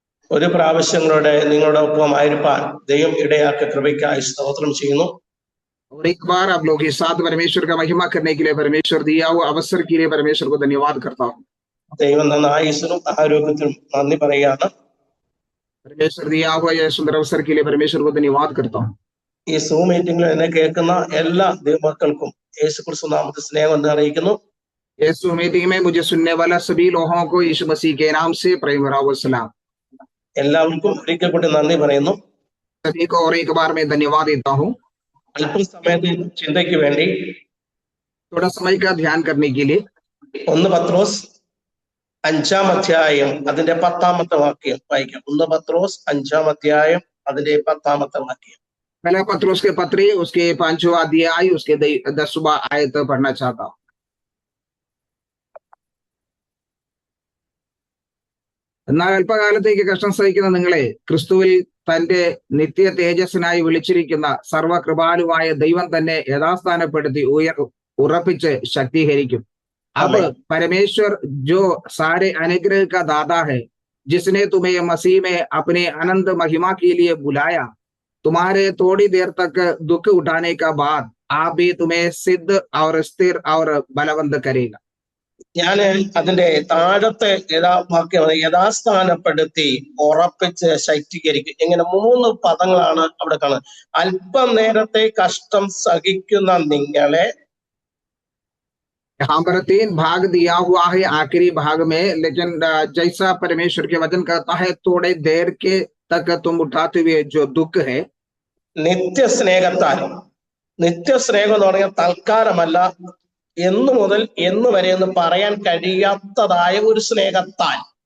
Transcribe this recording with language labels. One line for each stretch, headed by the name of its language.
Malayalam: ഒരു പ്രാവശ്യങ്ങളുടെ നിങ്ങളോടൊപ്പം ആയിരിക്കാൻ ദൈവം ഇടയാക്കിയ കൃപയ്ക്കായി സ്തോത്രം ചെയ്യുന്നു.
Hindi: और एक बार आप लोग के साथ परमेश्वर का महिमा करने के लिए परमेश्वर दिया हुआ अवसर के लिए परमेश्वर को धन्यवाद करता हूँ.
Malayalam: ദൈവം തന്ന ആയുസ്സിനും ആരോഗ്യത്തിനും നന്ദി പറയുകയാണ്.
Hindi: परमेश्वर दिया हुआ यह सुंदर अवसर के लिए परमेश्वर को धन्यवाद करता हूँ.
Malayalam: ഈ സൂം മീറ്റിംഗിൽ എന്നെ കേൾക്കുന്ന എല്ലാ ദൈവമക്കൾക്കും യേശുക്രിസ്തു നാമത്തിൽ സ്നേഹം എന്ന് അറിയിക്കുന്നു.
Hindi: यीशु मीटिंग में मुझे सुनने वाला सभी लोगों को यीशु मसीह के नाम से प्रेम भरा हुआ सलाम.
Malayalam: എല്ലാവർക്കും ഒരിക്കൽ കൂടി നന്ദി പറയുന്നു.
Hindi: सभी को और एक बार मैं धन्यवाद देता हूँ.
Malayalam: അല്പസമയത്തെ ചിന്തയ്ക്ക് വേണ്ടി
Hindi: थोड़ा समय का ध्यान करने के लिए
Malayalam: 1 പത്രോസ് 5-ാം അധ്യായം അതിന്റെ 10-ാമത്തെ വാക്യം വായിക്കാം. 1 പത്രോസ് 5-ാം അധ്യായം അതിന്റെ 10-ാമത്തെ വാക്യം.
Hindi: पहला पत्रोस के पत्र उसके 5वां अध्याय उसके 10वां आयत पढ़ना चाहता हूँ.
Malayalam: എന്നാൽ അല്പകാലത്തേക്ക് കഷ്ടം സഹിക്കുന്ന നിങ്ങളെ ക്രിസ്തുവിൽ തന്റെ നിത്യ തേജസ്സിനായി വിളിച്ചിരിക്കുന്ന സർവകൃപാലുവായ ദൈവം തന്നെ യഥാസ്ഥാനപ്പെടുത്തി ഉറപ്പിച്ച് ശക്തീകരിക്കും.
Hindi: अब परमेश्वर जो सारे अनुग्रह का दाता है, जिसने तुम्हें मसीह में अपने अनंत महिमा के लिए बुलाया, तुम्हारे थोड़ी देर तक दुख उठाने का बाद आप भी तुम्हें सिद्ध और स्थिर और बलवंत करेगा.
Malayalam: ഞാൻ അതിന്റെ താഴത്തെ വാക്യം യഥാസ്ഥാനപ്പെടുത്തി ഉറപ്പിച്ച് ശക്തീകരിക്കും. ഇങ്ങനെ 3 പദങ്ങളാണ് അവിടെ കാണുന്നത്. അല്പം നേരത്തെ കഷ്ടം സഹിക്കുന്ന നിങ്ങളെ.
Hindi: यहाँ पर 3 भाग दिया हुआ है आखिरी भाग में, लेकिन जैसा परमेश्वर के वचन कहता है थोड़े देर के तक तुम उठाते हुए जो दुख है.
Malayalam: നിത്യസ്നേഹത്താൽ, നിത്യസ്നേഹം എന്ന് പറഞ്ഞാൽ തൽക്കാലമല്ല, എന്നു മുതൽ എന്ന് വരെ എന്ന് പറയാൻ കഴിയാത്തതായ ഒരു സ്നേഹത്താൽ.